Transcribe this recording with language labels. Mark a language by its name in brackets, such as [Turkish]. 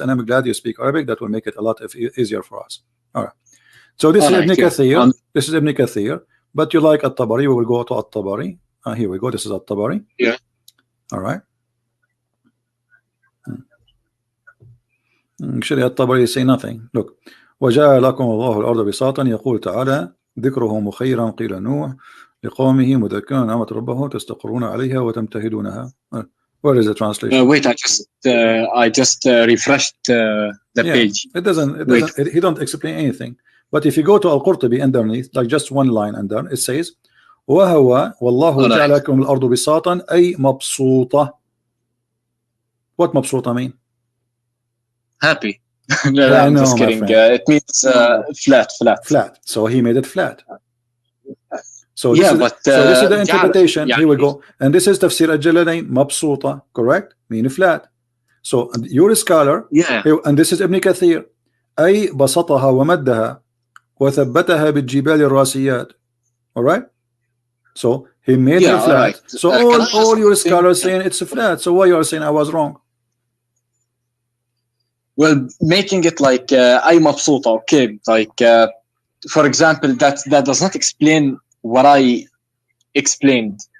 [English] And I'm glad you speak Arabic. That will make it a lot easier for us. All right. So this is Ibn Kathir. This is Ibn Kathir. But you like At-Tabari? We will go to At-Tabari. Here we go. This is At-Tabari. Yeah. All right. Actually, At-Tabari say nothing. Look. [Arabic] وجعل لكم الله الأرض بساطا يقول تعالى ذكره مخيرا قيل نوح لقومه مذكرا نعمة ربه تستقرون عليها وتمتهدونها. [English] Where is the translation? Wait, I just refreshed the page. It doesn't. He don't explain anything. But if you go to Al-Qurtubi underneath, like just one line under, it says [Arabic] وهو والله جعل لكم الأرض بساطا أي مبسوطة. [English] What مبسوطة mean? Happy. No, I'm just kidding. It means flat. So he made it flat. So this is the interpretation. Here we go. And this is Tafsir al-Jalalain, mabsuta, correct? Meaning flat. So you're a scholar. Yeah. And this is Ibn Kathir. [Arabic] أي بسطها ومدها وثبتها بالجبال الراسيات. [English] All right? So he made it flat. Right. So all your scholars saying it's a flat. So why you are saying I was wrong? Well, making it like [Arabic] أي مبسوطة, [English] okay. Like for example, that does not explain what I explained.